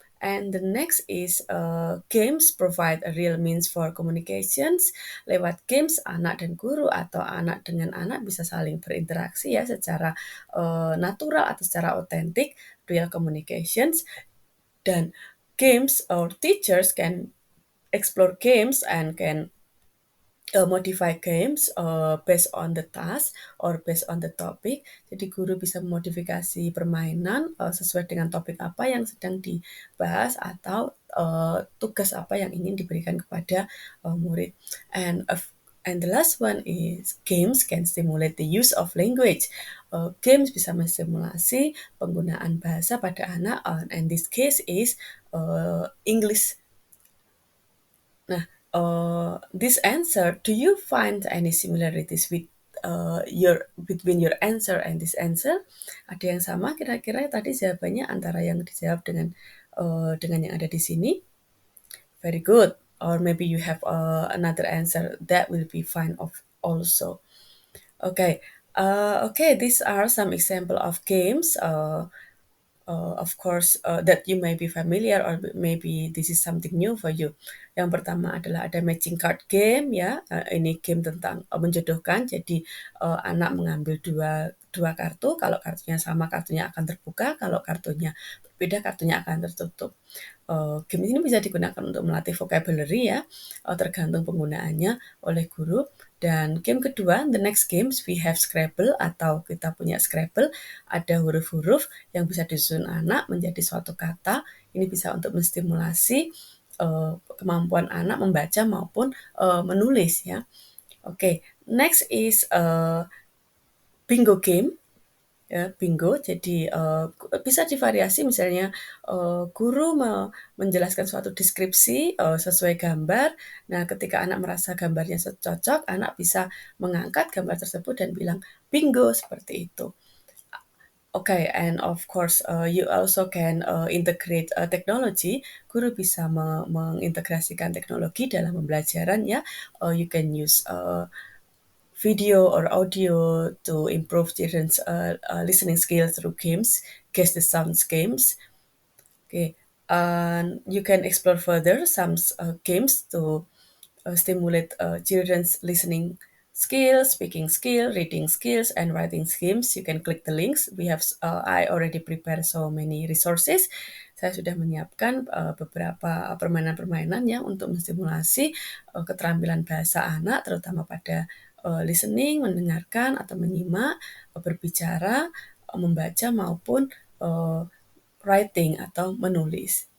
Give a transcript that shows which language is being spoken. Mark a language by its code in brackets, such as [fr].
[en] And the next is games provide a real means for communications. [id] Lewat games anak dan guru atau anak dengan anak bisa saling berinteraksi ya secara natural atau secara otentik, [en] real communications. Dan games or teachers can explore games and can modify games based on the task or based on the topic. [id] Jadi guru bisa memodifikasi permainan sesuai dengan topik apa yang sedang dibahas atau tugas apa yang ingin diberikan kepada murid. [en] And the last one is games can stimulate the use of language. [id] Games bisa menstimulasi penggunaan bahasa pada anak, [en] and this case is English. Nah, this answer, do you find any similarities with between your answer and this answer? [id] Ada yang sama kira-kira tadi jawabannya antara yang dijawab dengan yang ada di sini? [en] Very good. Or maybe you have another answer that will be fine also. Okay. These are some example of games. Of course, that you may be familiar or maybe this is something new for you. [id] Yang pertama adalah ada matching card game ya. Ini game tentang menjodohkan. Jadi anak mengambil dua kartu. Kalau kartunya sama, kartunya akan terbuka. Kalau kartunya berbeda, kartunya akan tertutup. Game ini bisa digunakan untuk melatih vocabulary ya, tergantung penggunaannya oleh guru. Dan game kedua, [en] the next games we have Scrabble [id] atau kita punya Scrabble, ada huruf-huruf yang bisa disusun anak menjadi suatu kata. Ini bisa untuk menstimulasi kemampuan anak membaca maupun menulis ya. [en] Oke, next is bingo game. Ya, bingo. [id] Jadi bisa divariasi misalnya guru menjelaskan suatu deskripsi sesuai gambar. Nah, ketika anak merasa gambarnya cocok, anak bisa mengangkat gambar tersebut dan bilang bingo seperti itu. [en] Okay, and of course, you also can integrate technology. [id] Guru bisa mengintegrasikan teknologi dalam pembelajaran ya. [en] You can use video or audio to improve children's listening skills through games, guess the sounds games. Okay, and you can explore further some games to stimulate children's listening skills, speaking skill, reading skills, and writing skills. You can click the links. I already prepare so many resources. [id] Saya sudah menyiapkan beberapa permainan-permainan ya untuk menstimulasi keterampilan bahasa anak, terutama pada listening, mendengarkan atau menyimak, berbicara, membaca maupun writing atau menulis.